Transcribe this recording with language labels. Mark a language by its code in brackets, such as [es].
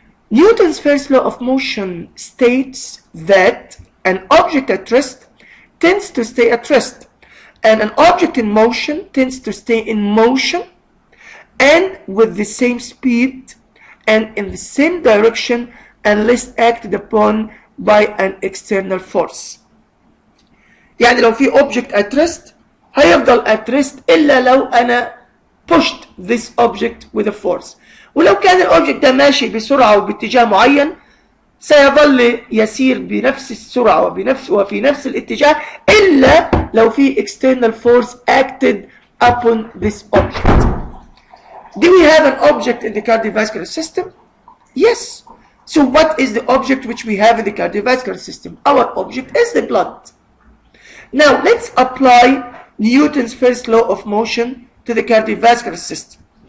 [en] Newton's first law of motion states that an object at rest tends to stay at rest, and an object in motion tends to stay in motion, and with the same speed and in the same direction, unless acted upon by an external force. [ar] يعني لو في [en] object at rest [ar] هيفضل [en] at rest [ar] إلا لو أنا [en] pushed this object with a force. [ar] ولو كان الأوبجكت ده ماشي بسرعة وباتجاه معين سيظل يسير بنفس السرعة وفي نفس الاتجاه إلا لو في [en] external force acted upon this object. Do we have an object in the cardiovascular system? Yes. So what is the object which we have in the cardiovascular system? Our object is the blood. Now let's apply Newton's first law of motion to the cardiovascular system.